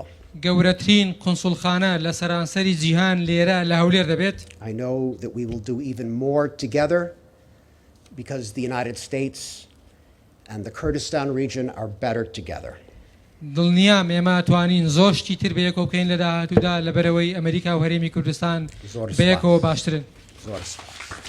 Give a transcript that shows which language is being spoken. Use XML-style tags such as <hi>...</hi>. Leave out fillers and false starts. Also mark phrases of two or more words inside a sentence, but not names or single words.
<ckb>گەورەترین قونسوڵخانە لە سەرانسەری جیهان لێرە لە هەولێر دەبێت.</ckb> <en>I know that we will do even more together because the United States and the Kurdistan region are better together.</en> <ckb>دڵنیام ئێمە توانین زۆر شتی تر بەیەکەوە بکەین لە داهاتوودا لەبەرەوەی ئەمریکا و هەرێمی کوردستان بەیەکەوە باشترن. زۆر سپاس.</ckb>